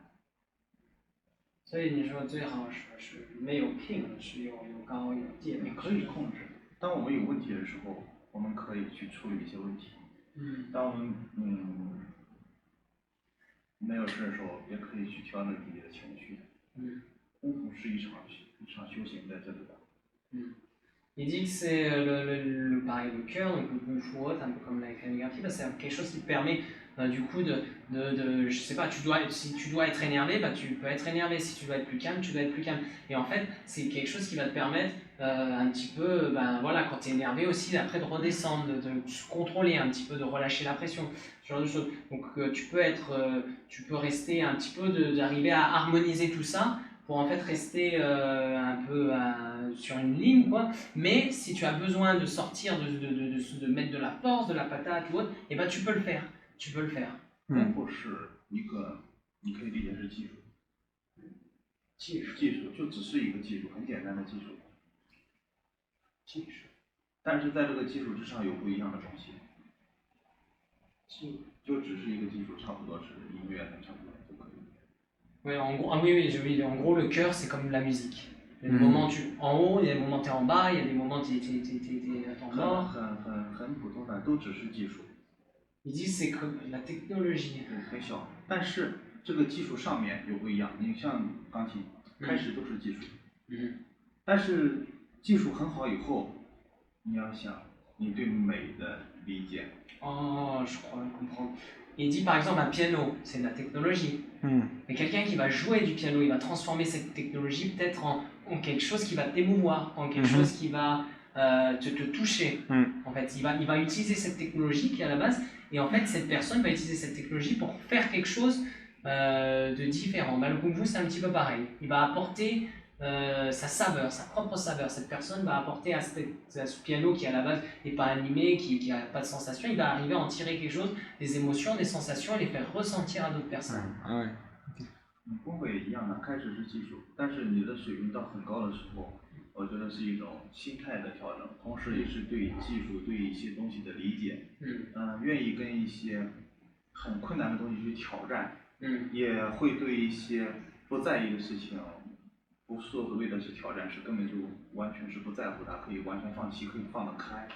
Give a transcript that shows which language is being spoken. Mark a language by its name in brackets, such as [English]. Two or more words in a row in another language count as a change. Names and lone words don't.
[Chinese] 所以你说最好是没有平，是有高有低。你可以控制。当我们有问题的时候，我们可以去处理一些问题。当我们没有事的时候，也可以去调整自己的情绪。功夫是一场修行在这里的。 [French] Il dit que c'est pareil, le cœur, donc le kung fu, un peu comme la calligraphie, c'est quelque chose qui te permet du coup je sais pas, si tu dois être énervé, bah, tu peux être énervé, si tu dois être plus calme, tu dois être plus calme. Et en fait, c'est quelque chose qui va te permettre un petit peu, ben voilà, quand tu es énervé aussi, après de redescendre, de se contrôler un petit peu, de relâcher la pression, ce genre de choses. Donc tu peux rester un petit peu, d'arriver à harmoniser tout ça pour en fait rester un peu sur une ligne, quoi. Mais si tu as besoin de sortir, de mettre de la force, de la patate ou autre, et ben tu peux le faire. Tu peux le faire. [Chinese] 功夫是一个，你可以理解是技术。技术就只是一个技术，很简单的技术。但是在这个基础之上有不一样的东西。就只是一个技术，差不多是音乐的，差不多就可以。 [French] Ouais, en gros, oui, en gros, le cœur, c'est comme la musique. Il y a des moments en haut, il y a des moments tu es en bas, il y a des moments tu es en bord. [Chinese] 很普通的，都只是技术， [French] Ils disent c'est que la technologie. [Chinese] 对，很小。但是这个技术上面有不一样，你像钢琴，开始都是技术， 但是技术很好以后，你要想你对美的理解。 [French] Oh, je crois comprendre. Il dit par exemple un piano, c'est de la technologie. Mais quelqu'un qui va jouer du piano, il va transformer cette technologie peut-être en quelque chose qui va t'émouvoir, en quelque chose qui va te toucher. En fait, il va utiliser cette technologie qui est à la base, et en fait, cette personne va utiliser cette technologie pour faire quelque chose de différent. Le Kung Fu, c'est un petit peu pareil. Il va apporter sa saveur, sa propre saveur. Cette personne va apporter à ce piano qui à la base n'est pas animé, qui n'a pas de sensation, il va arriver à en tirer quelque chose, des émotions, des sensations, et les faire ressentir à d'autres personnes. [Chinese] 功夫也一样的，开始是技术，但是你的水平到很高的时候，我觉得是一种心态的调整，同时也是对技术、对一些东西的理解，愿意跟一些很困难的东西去挑战，也会对一些不在意的事情，不是所谓的是挑战，是根本就完全是不在乎它，可以完全放弃，可以放得开。